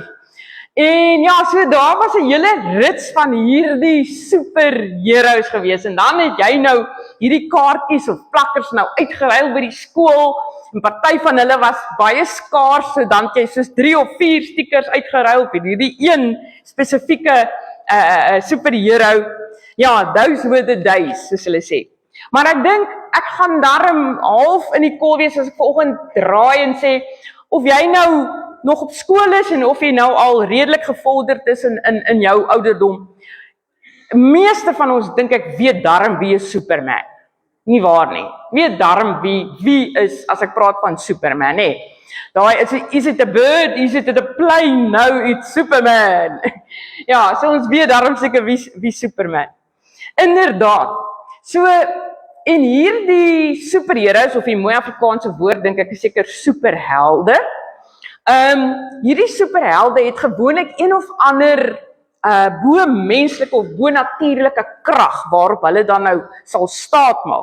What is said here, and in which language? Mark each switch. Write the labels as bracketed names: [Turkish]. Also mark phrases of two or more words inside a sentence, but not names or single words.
[Afrikaans] En ja, so daar was 'n hele rits van hierdie superheroes gewees, en dan het jy nou hierdie kaartjies of plakkers nou uitgeruil by die skool, en party van hulle was baie skaars, so dan het jy soos 3 of 4 stickers uitgeruil vir hierdie een spesifieke superhero. Ja, [English] those were the days, [Afrikaans] soos hulle sê. Maar ek dink, ek gaan darm half in die kol wees as ek vanoggend draai en sê, of jy nou nog op skool is en of jy nou al redelik gevorderd is in jou ouderdom. Meeste van ons, dink ek, weet darm wie is Superman. Nie waar nie. Weet darm wie is, as ek praat van Superman, nee. [English] Daai is it a bird, is it a plane, no, it's Superman. [Afrikaans] Ja, so ons weet darm seker wie Superman. Inderdaad. So, en hierdie superheroes, of die mooi Afrikaanse woord, dink ek is seker superhelde. Hierdie superhelde het gewoonlik een of ander bo-menslike of bo-natuurlike krag waarop hulle dan nou sal staatmaak.